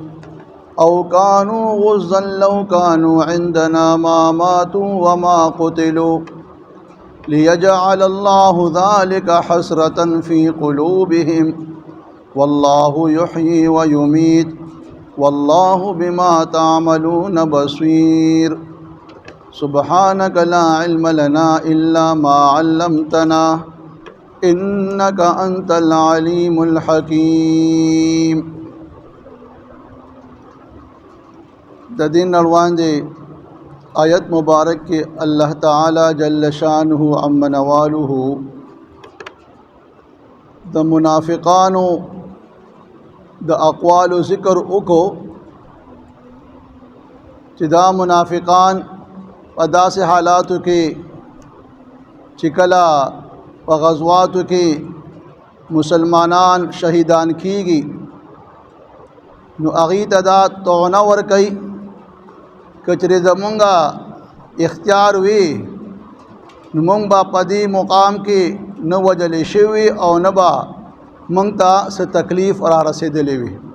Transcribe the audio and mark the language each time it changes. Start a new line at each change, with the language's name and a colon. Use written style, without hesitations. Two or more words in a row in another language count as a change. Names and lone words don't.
Arabic: أو كانوا غزا لو كانوا عندنا ما ماتوا وما قتلوا ليجعل الله ذلك حسرة في قلوبهم والله يحيي ويميت والله بما تعملون بصير سبحانك لا علم لنا إلا ما علمتنا إنك أنت العليم الحكيم
Pashto: دین روان دے آیت مبارک کے اللہ تعالی
Arabic: جل شانہ عم نوالہ
Pashto: د منافقانو د اقوال ذکر اکو چې دا منافقان په داسې حالاتو کې چې کله په غزواتو کې مسلمانان شهیدان کیږي نو هغوی ته دا طعنه ورکوي که چېرې زمونږ اختیار وي نو مونږ به په دې مقام کې نه وجلې شوي او نه به مونږ ته څه تکلیف را رسېدلی وي.